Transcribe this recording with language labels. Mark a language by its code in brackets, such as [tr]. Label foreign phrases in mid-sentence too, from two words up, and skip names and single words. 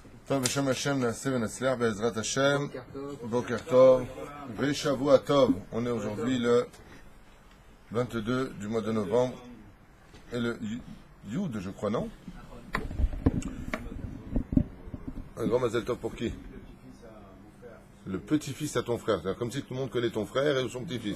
[he] טוב, בשם השם נעשה ונצליח בעזרת השם. בוקר טוב, ושבוע טוב. [fr] On est aujourd'hui le 22 du mois de novembre. Et le Yud, je crois, non? Un grand [he] מזל טוב [fr] pour qui? Le petit-fils à ton frère. C'est comme si tout le monde connaît ton frère et son petit-fils.